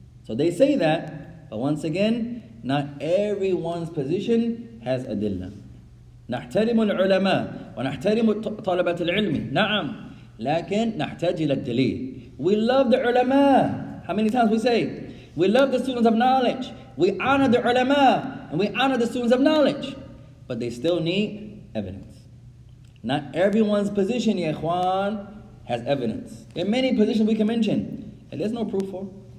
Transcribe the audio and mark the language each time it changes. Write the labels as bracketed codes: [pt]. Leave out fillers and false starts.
[en] So they say that, but once again, not everyone's position has adillah. [ar] نحترم العلماء ونحترم طلبة العلم نعم لكن نحتاج إلى الدليل. [en] We love the ulama. How many times we say we love the students of knowledge, we honor the ulama, and we honor the students of knowledge, but they still need evidence. Not everyone's position, ya ikhwan, has evidence. There are many positions we can mention and there's no proof for.